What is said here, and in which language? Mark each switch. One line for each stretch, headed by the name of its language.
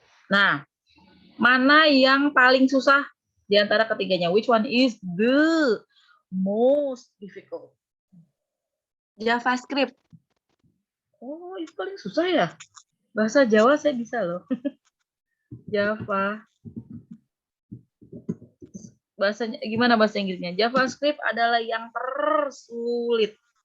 Indonesian: Nah, mana yang paling susah di antara ketiganya?
English: Which one is the most difficult? JavaScript.
Indonesian: Oh, itu paling susah ya? Bahasa Jawa saya bisa loh. Java. Bahasanya gimana bahasa Inggrisnya? JavaScript adalah yang tersulit.